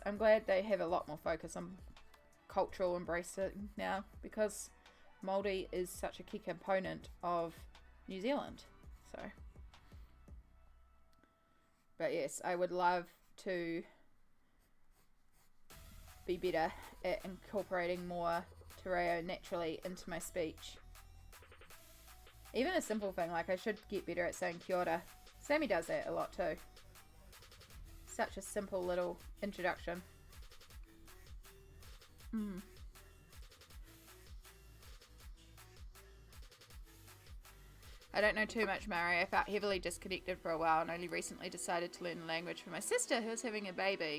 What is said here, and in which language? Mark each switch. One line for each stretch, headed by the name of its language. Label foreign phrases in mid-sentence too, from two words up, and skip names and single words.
English: I'm glad they have a lot more focus on cultural embracing now, because Māori is such a key component of New Zealand. So, but yes, I would love to be better at incorporating more
Māori: te reo
English: naturally into my speech. Even a simple thing, like I should get better at saying
Māori: kia ora.
English: Sammy does that a lot too. Such a simple little introduction. I don't know too much Maori. I felt heavily disconnected for a while and only recently decided to learn the language for my sister who was having a baby.